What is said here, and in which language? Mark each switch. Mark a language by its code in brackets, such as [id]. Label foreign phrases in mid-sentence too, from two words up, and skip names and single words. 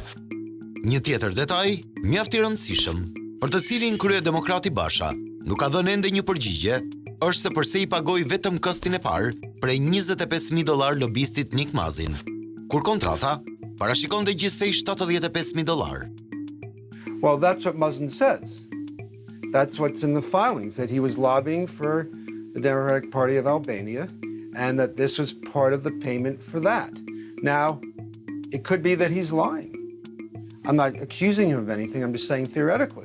[sq] Një tjetër detaj mjaft i rëndësishëm, për të cilin kryedemokrati Basha nuk ka dhënë ende një përgjigje, është se pse i pagoi vetëm kostin e parë prej $25,000 lobistit Nick Mazin, kur kontrata parashikonte gjithsej $75,000. [en] Well, that's what Mazin says. That's what's in the filings, that he was lobbying for the Democratic Party of Albania and that this was part of the payment for that. Now, it could be that he's lying. I'm not accusing him of anything, I'm just saying theoretically.